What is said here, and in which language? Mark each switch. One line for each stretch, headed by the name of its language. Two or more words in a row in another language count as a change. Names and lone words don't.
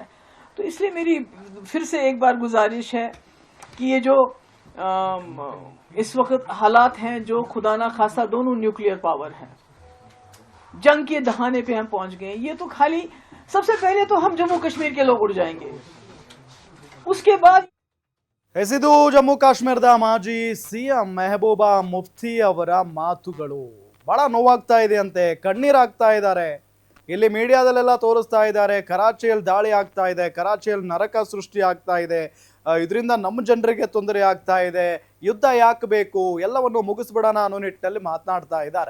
Urdu: تو اس لیے میری پھر سے ایک بار گزارش ہے کہ یہ جو اس وقت حالات ہیں، جو خدا نہ خاستہ دونوں
English: nuclear power
Urdu: ہیں، جنگ کے دہانے پہ ہم پہنچ گئے، یہ تو خالی سب سے پہلے تو ہم جموں کشمیر کے لوگ اڑ جائیں گے، اس کے بعد
Kannada: ಎಸಿದು ಜಮ್ಮು ಕಾಶ್ಮೀರದ ಮಾಜಿ ಸಿಎಂ ಮೆಹಬೂಬಾ ಮುಫ್ತಿ ಅವರ ಮಾತುಗಳು ಬಹಳ ನೋವಾಗ್ತಾ ಇದೆ ಅಂತೆ, ಕಣ್ಣೀರಾಗ್ತಾ ಇದ್ದಾರೆ. ಇಲ್ಲಿ ಮೀಡಿಯಾದಲ್ಲೆಲ್ಲ ತೋರಿಸ್ತಾ ಇದ್ದಾರೆ, ಕರಾಚಿಯಲ್ಲಿ ದಾಳಿ ಆಗ್ತಾ ಇದೆ, ಕರಾಚಿಯಲ್ಲಿ ನರಕ ಸೃಷ್ಟಿ ಆಗ್ತಾ ಇದೆ, ಇದರಿಂದ ನಮ್ಮ ಜನರಿಗೆ ತೊಂದರೆ ಆಗ್ತಾ ಇದೆ, ಯುದ್ಧ ಯಾಕೆ ಬೇಕು, ಎಲ್ಲವನ್ನು ಮುಗಿಸ್ಬಿಡೋಣ ಅನ್ನೋ ನಿಟ್ಟಿನಲ್ಲಿ ಮಾತನಾಡ್ತಾ ಇದ್ದಾರೆ.